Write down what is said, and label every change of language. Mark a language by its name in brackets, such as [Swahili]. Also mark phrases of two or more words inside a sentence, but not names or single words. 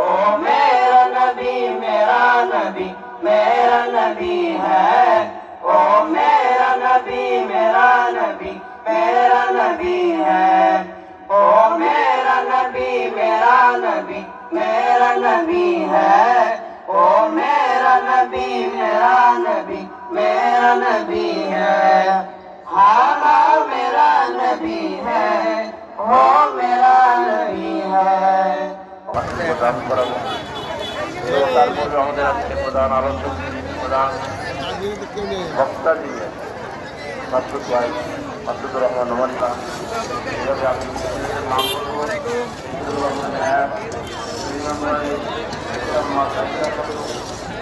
[Urdu] میرا نبی میرا نبی میرا نبی ہے، او میرا نبی میرا نبی میرا نبی ہے، او میرا نبی میرا نبی میرا نبی ہے، او میرا نبی میرا نبی میرا نبی ہے۔ ہاں ہاں میرا نبی ہے، وہ میرا نبی ہے۔ [Bangla] প্রদান করাবো এবং তারপরে আমাদের আজকে প্রধান আলোচক প্রধান বক্তা যিনি মাসুদুর রহমান নোমান্না, এভাবে আমি নাম বলবো।